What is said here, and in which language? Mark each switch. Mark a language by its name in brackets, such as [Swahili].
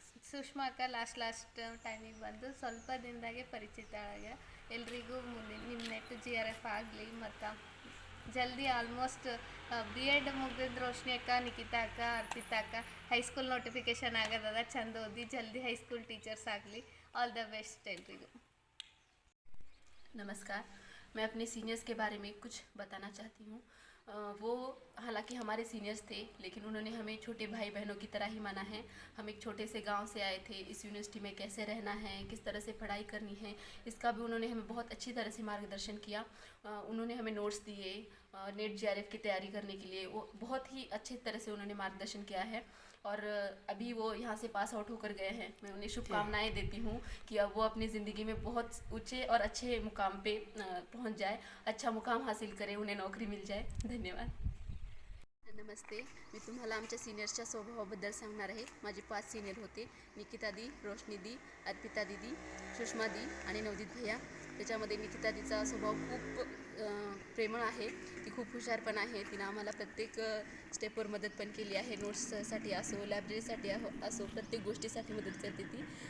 [Kannada] ಸುಷ್ಮಾ ಅಕ್ಕ ಲಾಸ್ಟ್ ಟೈಮಿಗೆ ಬಂದು ಸ್ವಲ್ಪ ದಿನದಾಗೆ ಪರಿಚಿತ ಆಗ ಎಲ್ರಿಗೂ ಮುಂದೆ ನಿಮ್ಮ ನೆಟ್ GRF ಆಗಲಿ ಮತ್ತು ಜಲ್ದಿ ಆಲ್ಮೋಸ್ಟ್ B.Ed ಮುಗಿದ್ರೆ ರೋಶ್ನಿ ಅಕ್ಕ ನಿಖಿತಾ ಅಕ್ಕ ಅರ್ಪಿತಾ ಅಕ್ಕ ಹೈಸ್ಕೂಲ್ ನೋಟಿಫಿಕೇಶನ್ ಆಗೋದದ ಚಂದ ಓದಿ ಜಲ್ದಿ ಹೈಸ್ಕೂಲ್ ಟೀಚರ್ಸ್ ಆಗಲಿ [English] All the best everyone. [Hindi] नमस्कार, मैं अपने सीनियर्स के बारे में कुछ बताना चाहती हूँ। वो हालांकि हमारे सीनियर्स थे, लेकिन उन्होंने हमें छोटे भाई बहनों की तरह ही माना है। हम एक छोटे से गांव से आए थे, इस यूनिवर्सिटी में कैसे रहना है, किस तरह से पढ़ाई करनी है, इसका भी उन्होंने हमें बहुत अच्छी तरह से मार्गदर्शन किया। उन्होंने हमें नोट्स दिए, नेट GRF की तैयारी करने के लिए वो बहुत ही अच्छे तरह से उन्होंने मार्गदर्शन किया है। और अभी वो यहाँ से पास आउट होकर गए हैं। मैं उन्हें शुभकामनाएं देती हूँ कि अब वो अपनी ज़िंदगी में बहुत ऊंचे और अच्छे मुकाम पे पहुँच जाए, अच्छा मुकाम हासिल करे, उन्हें नोकरी मिल जाए। धन्यवाद। [Marathi] नमस्ते, मी तुम्हाला आमच्या सिनियर्सच्या स्वभावाबद्दल सांगणार आहे। माझे 5 सिनियर होते, निकिता दी, रोशनी दी, अर्पिता दीदी, सुषमा दी आणि नवदीप भैया। त्याच्यामध्ये निकिता दीचा स्वभाव खूप प्रेमळ आहे, ती खूप हुशार पण आहे। तिनं आम्हाला प्रत्येक स्टेपवर मदत पण केली आहे, नोट्ससाठी असो, लायब्ररीसाठी असो, प्रत्येक गोष्टीसाठी मदत करते ती।